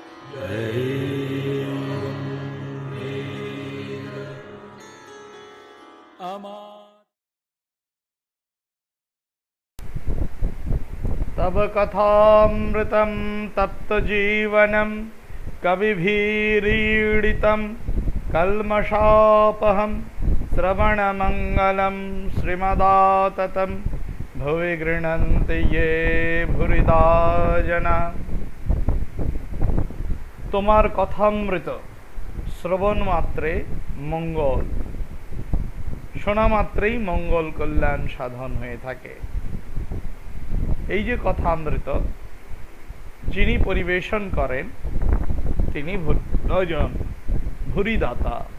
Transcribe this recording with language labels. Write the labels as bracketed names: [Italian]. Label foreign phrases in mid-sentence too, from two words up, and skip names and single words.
[Sanskrit] तव कथामृतं तप्तजीवनं कविभिरीडितं कल्मषापहं श्रवणमङ्गलं श्रीमदाततं भुवि गृह्णन्ति ये भूरिदा जना। [Bangla] তোমার কথামৃত শ্রবণ মাত্রে মঙ্গল, শোনা মাত্রেই মঙ্গল কল্যাণ সাধন হয়ে থাকে। এই যে কথামৃত যিনি পরিবেশন করেন তিনি ভূরিদাতা।